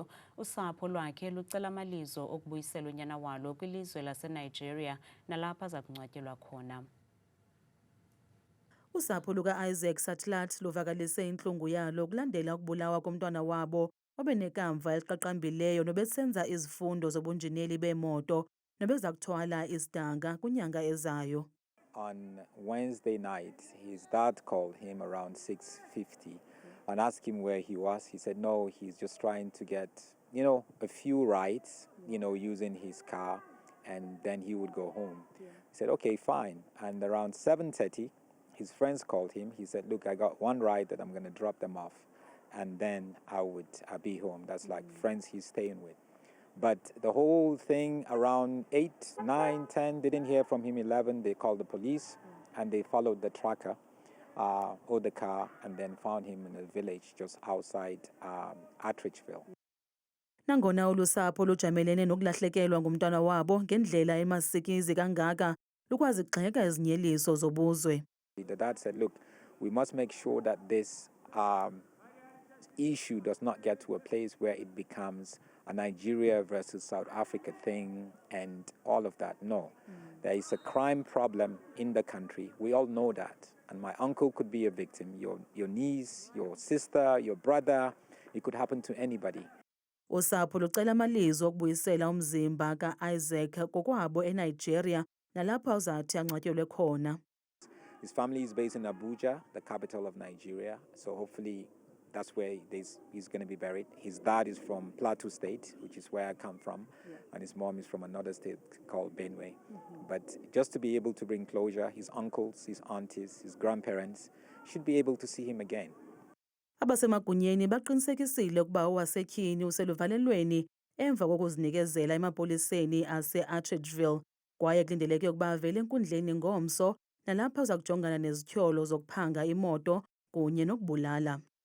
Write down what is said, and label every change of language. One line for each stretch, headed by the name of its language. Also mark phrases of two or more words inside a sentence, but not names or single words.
Xhosa: Usapho lwakhe lucela amalizo okubuyisela unyana walo kwilizwe laseNigeria nalapha aza kungcwatyelwa khona. Usapho luka-Isaac Sattler luvakalise intlungu yalo kulandela ukubulawa komntwana wabo obenekamva eliqaqambileyo nobesenza izifundo zobunjineli bemoto nobeza kuthwala isidanga kwinyanga ezayo.
English: On Wednesday night, his dad called him around 6:50 and asked him where he was. He said, no, he's just trying to get, a few rides, using his car, and then he would go home. He said, okay, fine. And around 7:30, his friends called him. He said, look, I got one ride that I'm going to drop them off, and then I'll be home. That's like friends he's staying with. But the whole thing around 8, 9, 10, didn't hear from him. 11, they called the police and they followed the tracker or the car and then found him in a village just outside Attridgeville.
Xhosa: Nangona ulusapho lujamelene nokulahlekelwa ngumntwana wabo ngendlela emasikizi kangaka lukwazi gxeka ezinyeliso zobuzwe.
English: The dad said, look, we must make sure that this issue does not get to a place where it becomes a Nigeria versus South Africa thing and all of that. No, there is a crime problem in the country. We all know that. And my uncle could be a victim. Your niece, your sister, your brother, it could happen to anybody.
Xhosa: Usapho lucela amalizo okubuyisela umzimba ka-Isaac kokwabo eNigeria nalapha uzathi angcwatyelwe khona.
English: His family is based in Abuja, the capital of Nigeria. So hopefully that's where he's going to be buried. His dad is from Plateau State, which is where I come from, and his mom is from another state called Benue. But just to be able to bring closure, his uncles, his aunties, his grandparents should be able to see him again.
Xhosa: Abasemagunyeni baqinisekisile ukuba owasetyhini useluvalelweni emva kokuzinikezela emapoliseni ase-Atteridgeville kwaye kulindeleke ukuba avele enkundleni ngomso nalapho uza kujongana nezityholo zokuphanga imoto kunye nokubulala.